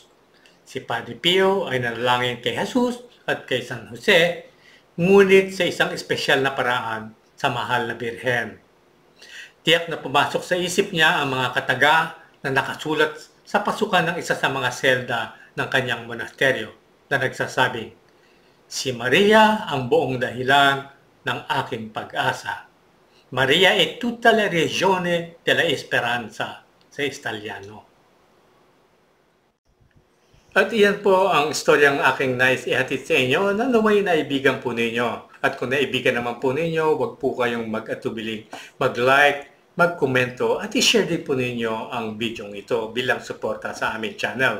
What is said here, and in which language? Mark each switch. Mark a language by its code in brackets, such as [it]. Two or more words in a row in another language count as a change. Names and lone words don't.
[tl] Si Padre Pio ay nanalangin kay Jesus at kay San Jose, ngunit sa isang espesyal na paraan sa mahal na Birhen. Tiyak na pumasok sa isip niya ang mga kataga na nakasulat sa pasukan ng isa sa mga selda ng kanyang monasteryo na nagsasabing, "Si Maria ang buong dahilan ng aking pag-asa. [it] Maria è tutta la regione della speranza" [tl] sa Italiano. At iyan po ang istoryang aking nais ihatid sa inyo na naway naibigan po ninyo. At kung naibigan naman po ninyo, huwag po kayong mag-atubiling mag-like, mag-komento at i-share din po ninyo ang video ito bilang suporta sa aming channel.